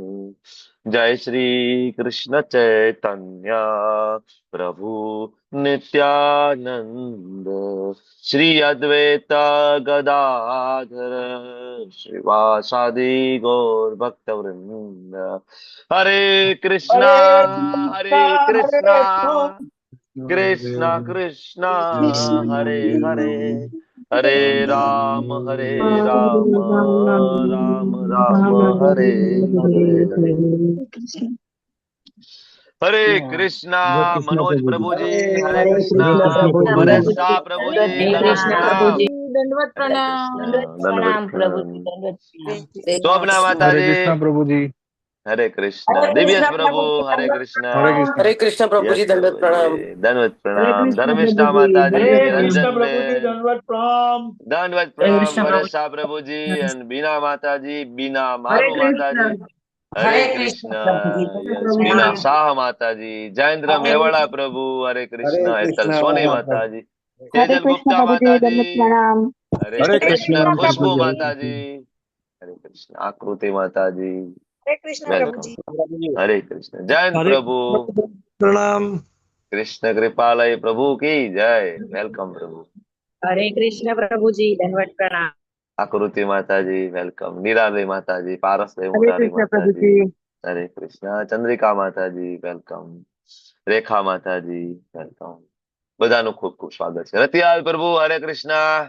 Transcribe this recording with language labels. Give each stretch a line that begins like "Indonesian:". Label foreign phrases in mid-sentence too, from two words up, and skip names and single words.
Sanskrit: जय श्री कृष्ण चैतन्य प्रभु नित्यानंद श्री अद्वैत गदाधर श्रीवासादि गौर भक्त वृंद.
Hindi: हरे कृष्णा हरे हरे कृष्णा कृष्णा हरे कृष्ण कृष्णा कृष्णा કૃષ્ણ हरे हरे हरे હરે राम રામ. राम राम हरे हरे. કૃષ્ણ. हरे कृष्णा કૃષ્ણ मनोज પ્રભુજી प्रभु जी. हरे हरे कृष्ण कृष्णा હરે કૃષ્ણ परेश પ્રભુજી शाह प्रभु जी. दंडवत दंडवत प्रणाम प्रणाम. प्रभुजी दंडवत हरे प्रणाम कृष्णा दंडवत दंडवत प्रणाम प्रणाम. प्रभुजी दंडवत प्रणाम शोभना माता હરે जी. કૃષ્ણ પ્રભુજી हरे कृष्णा. हरे दिव्यस कृष्ण प्रभु. प्रभुजी हरे दंडवत कृष्णा. હરે प्रणाम કૃષ્ણ हरे कृष्ण प्रभु यस जी, प्रभु दंडवत जी. प्रणाम। दंडवत હરે प्रणाम. કૃષ્ણ धर्मिष्ठा પ્રભુજી. माता जी. हरे દંડવત कृष्ण निरंजन પ્રણામ. प्रभुजी बेन दंडवत प्रणाम दंडवत हरे प्रणाम. कृष्ण प्रभु। परेश शाह प्रभु जी एंड बीना माता जी. बीना હરે मारू माता કૃષ્ણ. जी. हरे हरे कृष्ण कृष्ण. प्रभु जी, કૃષ્ણ दंडवत यस પ્રભુજી. मिलन प्रणाम। शाह माता जी. जयेंद्र हरे मेवाड़ा कृष्ण। प्रभु. हरे હરે कृष्ण. हेतल કૃષ્ણ सोनी माता પ્રભુ जी. હરે तेजल કૃષ્ણ गुप्ता પ્રભુજી, माता जी. દંડવત प्रणाम. हरे હરે हरे કૃષ્ણ कृष्ण. कृष्ण खुशबू प्रभुजी પ્રભુજી माता जी. हरे कृष्ण. आकृति माता जी. हरे कृष्ण वेलकम. प्रभुजी हरे कृष्ण. जयंत हरे प्रभु. प्रणाम। कृष्ण कृपालय प्रभु की जय. वेलकम प्रभु.
Gujarati: હરે કૃષ્ણ પ્રભુજી દંડવત પ્રણામ. આકૃતિ માતાજી વેલકમ, નીરાબેન માતાજી, પારસભાઈ હરે મોરારી કૃષ્ણ માતાજી, પ્રભુજી. હરે કૃષ્ણ, ચંદ્રિકા માતાજી વેલકમ, રેખા માતાજી વેલકમ. બધાનું ખૂબ ખૂબ સ્વાગત છે. રતિલાલ પ્રભુ હરે કૃષ્ણ.